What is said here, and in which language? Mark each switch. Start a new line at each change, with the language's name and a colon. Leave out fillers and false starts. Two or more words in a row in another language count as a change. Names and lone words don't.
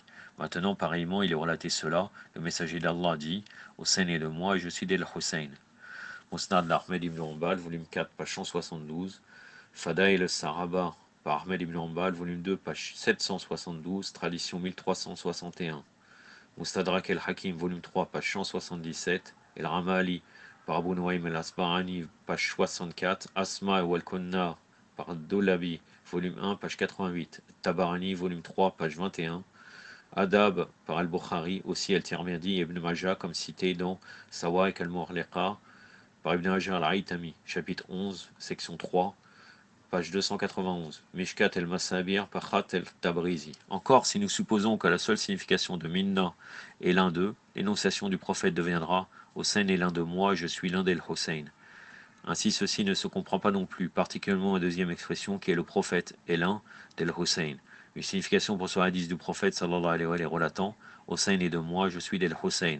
French: Maintenant, pareillement, il est relaté cela. Le messager d'Allah dit Hussein est de moi et je suis d'El Hussein. Musnad d'Ahmed ibn Hanbal, volume 4, page 172. Fadail al-Saraba par Ahmed ibn Hanbal, volume 2, page 772, tradition 1361. Mustadrak el-Hakim, volume 3, page 177. El-Ramali par Abu Nuaym el-Asbarani, page 64. Asma wal-Kunna par Dolabi, volume 1, page 88. Tabarani, volume 3, page 21. Adab par Al-Bukhari, aussi El-Tirmidhi et Ibn Majah, comme cité dans Sawaiq al-Mu'liqa par Ibn Hajar al-Haytami, chapitre 11, section 3, page 291. Mishkat el-Masabir par Khat el-Tabrizi. Encore, si nous supposons que la seule signification de Minna est l'un d'eux, l'énonciation du prophète deviendra Hossein est l'un de moi, je suis l'un d'El Hossein. Ainsi, ceci ne se comprend pas non plus, particulièrement la deuxième expression qui est le prophète est l'un d'El Hossein. Une signification pour ce hadith du prophète
Arabic: صلى الله عليه وسلم
French: relatant Hossein est de moi, je suis d'El Hossein.